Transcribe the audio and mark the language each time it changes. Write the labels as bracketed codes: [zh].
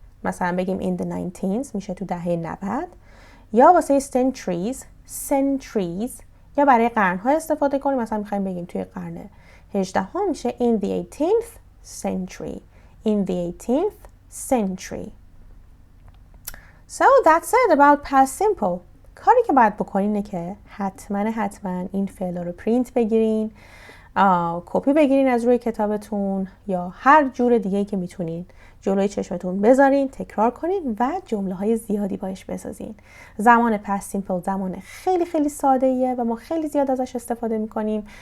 [fa] مثلا بگیم [en] in the 19s [fa] میشه تو دهه 90. یا واسه centuries یا برای قرنها استفاده کنیم. مثلا میخوایم بگیم توی قرن 18 ها میشه [en] in the 18th century. In the 18th century. So that's it about past simple. [fa] کاری که باید بکنین اینه که حتما این فعلا رو پرینت بگیرین، کپی بگیرین از روی کتابتون یا هر جور دیگه‌ای که میتونین جلوی چشمتون بذارین، تکرار کنین و جمله‌های زیادی باش بسازین. زمان پست سیمپل زمان خیلی ساده‌ایه و ما خیلی زیاد ازش استفاده می‌کنیم.